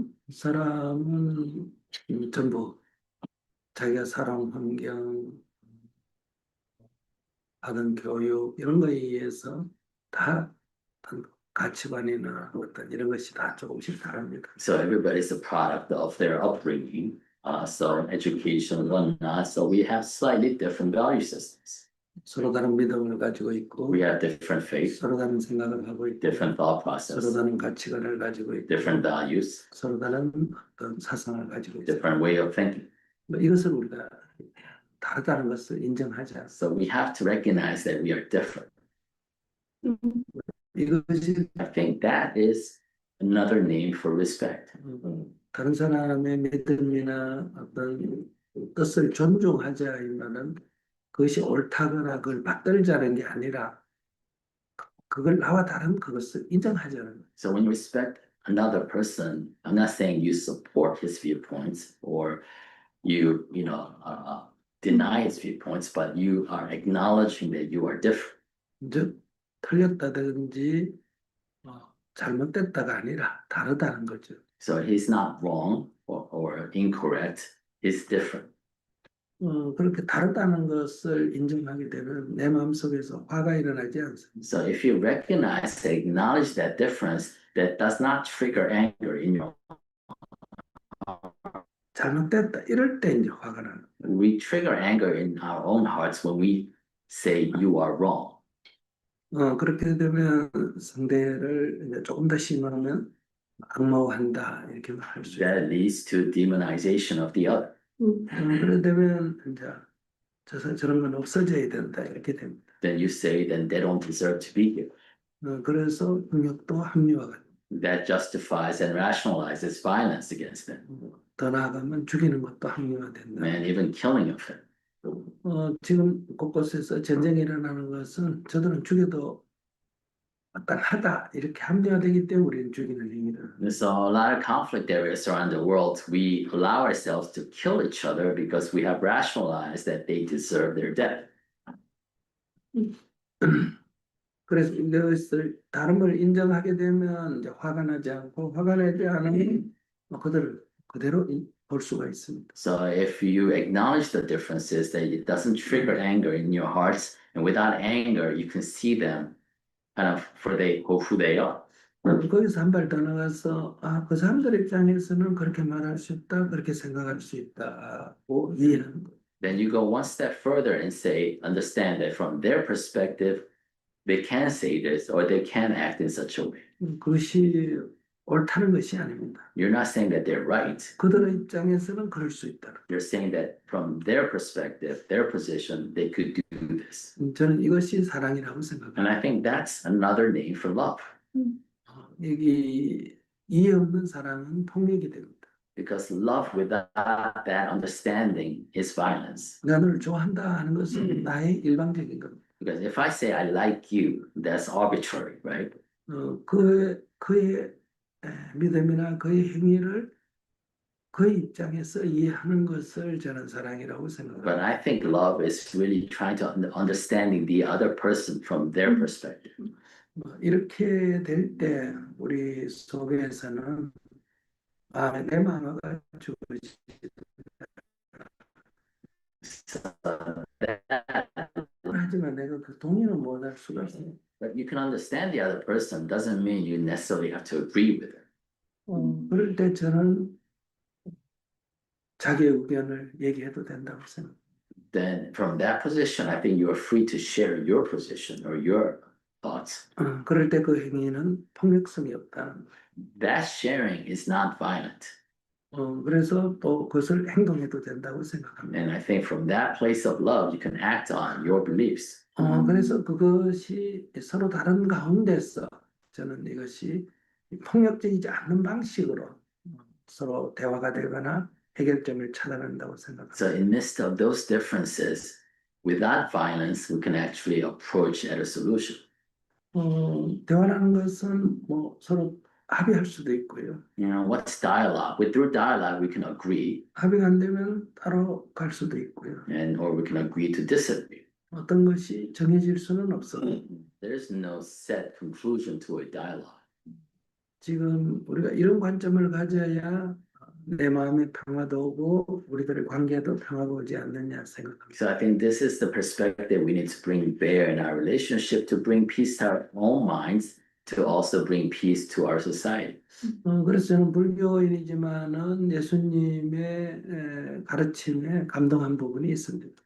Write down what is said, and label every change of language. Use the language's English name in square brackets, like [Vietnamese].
[Korean] 사람은 전부 자기가 살아온 환경, 받은 교육 이런 거에 의해서 다 어떤 가치관이나 어떤 이런 것이 다 조금씩 다릅니다. [English] So everybody's a product of their upbringing, so education, whatnot. So we have slightly different value systems. [Korean] 서로 다른 믿음을 가지고 있고, [English] We have different faith, [Korean] 서로 다른 생각을 하고 있고, [English] different thought [Korean] 서로 [English] process, [Korean] 다른 가치관을 가지고 있고, [English] different values, [Korean] 서로 다른 어떤 사상을 가지고 있고, [English] different way of thinking. [Korean] 이것을 우리가 다르다는 것을 인정하자. [English] So we have to recognize that we are different. [Korean] 이것이 [English] I think that is another name for respect. [Korean] 다른 사람의 믿음이나 어떤 뜻을 존중하자 이 말은 그것이 옳다거나 그걸 받들자는 게 아니라 그걸 나와 다른 그것을 인정하자는 거예요. [English] So when you respect another person, I'm not saying you support his viewpoints or you deny his viewpoints, but you are acknowledging that you are different. [Korean] 즉 틀렸다든지 잘못됐다가 아니라 다르다는 거죠. [English] So he's not wrong or incorrect, he's different. [Korean] 그렇게 다르다는 것을 인정하게 되면 내 마음속에서 화가 일어나지 않습니다. [English] So if you recognize, acknowledge that difference, that does not trigger anger in your [Korean] 잘못됐다 이럴 때 이제 화가 나는 거예요. [English] we trigger anger in our own hearts when we say you are wrong. [Korean] 그렇게 되면 상대를 이제 조금 더 심하면 악마화한다 이렇게 말할 수 있어요. [English] That leads to demonization of the other. [Korean] 그래 되면 이제 저런 건 없어져야 된다 이렇게 됩니다. [English] Then you say, then they don't deserve to be here. [Korean] 그래서 능력도 합리화가 됩니다. [English] That justifies and rationalizes violence against them, [Korean] 더 나아가면 죽이는 것도 합리화된다. [English] and even killing of them. [Korean] 지금 곳곳에서 전쟁이 일어나는 것은 저들은 죽여도 마땅하다 이렇게 합리화되기 때문에 우리는 죽이는 행위를. [English] So a lot of conflict areas around the world, we allow ourselves to kill each other because we have rationalized that they deserve their death. [Korean] 그래서 이것을 다름을 인정하게 되면 이제 화가 나지 않고 화가 나지 않으면 그들을 그대로 볼 수가 있습니다. [English] So if you acknowledge the differences, that it doesn't trigger anger in your hearts, and without anger, you can see them kind of for who they are. [Korean] 거기서 한 발 더 나가서 그 사람들 입장에서는 그렇게 말할 수 있다, 그렇게 생각할 수 있다고 이해하는 거예요. [English] Then you go one step further and say, understand that from their perspective, they can say this or they can act in such a way. [Korean] 그것이 옳다는 것이 아닙니다. [English] You're not saying that they're right. [Korean] 그들의 입장에서는 그럴 수 있다. [English] You're saying that from their perspective, their position, they could do this. [Korean] 저는 이것이 사랑이라고 [English] And [Korean] 생각합니다. [English] I think that's another name for love. [Korean] 여기 이해 없는 사랑은 폭력이 됩니다. [English] Because love without that understanding is violence. [Korean] 내가 너를 좋아한다 하는 것은 나의 일방적인 겁니다. [English] Because if I say I like you, that's arbitrary, right? [Korean] 그의 믿음이나 그의 행위를 그의 입장에서 이해하는 것을 저는 사랑이라고 [English] But [Korean] 생각합니다. [English] I think love is really trying to understanding the other person from their perspective. [Korean] 이렇게 될 때 우리 속에서는 내 마음과 주어지 [English] So that, [Korean] 하지만 내가 그 동의는 못할 수가 있어요. [English] but you can understand the other person doesn't mean you necessarily have to agree with them. [Korean] 그럴 때 저는 자기의 의견을 얘기해도 된다고 생각합니다. [English] Then from that position, I think you are free to share your position or your thoughts. [Korean] 그럴 때 그 행위는 폭력성이 없다는 거예요. [English] That sharing is not violent. [Korean] 그래서 또 그것을 행동해도 된다고 생각합니다. [English] And I think from that place of love, you can act on your beliefs. [Korean] 그래서 그것이 서로 다른 가운데서 저는 이것이 폭력적이지 않는 방식으로 서로 대화가 되거나 해결점을 찾아간다고 생각합니다. [English] So in midst of those differences, without violence, we can actually approach at a solution. [Korean] 대화라는 것은 뭐 서로 합의할 수도 있고요. [English] You know, what's dialogue? Through dialogue, we can agree, [Korean] 합의가 안 되면 따로 갈 수도 있고요. [English] or we can agree to disagree. [Korean] 어떤 것이 정해질 수는 없어요. [English] There's no set conclusion to a dialogue. [Korean] 지금 우리가 이런 관점을 가져야 내 마음에 평화도 오고 우리들의 관계도 평화가 오지 않느냐 생각합니다. [English] So I think this is the perspective we need to bring bear in our relationship to bring peace to our own minds, to also bring peace to our society. [Korean] 그래서 저는 불교인이지만은 예수님의 가르침에 감동한 부분이 있습니다.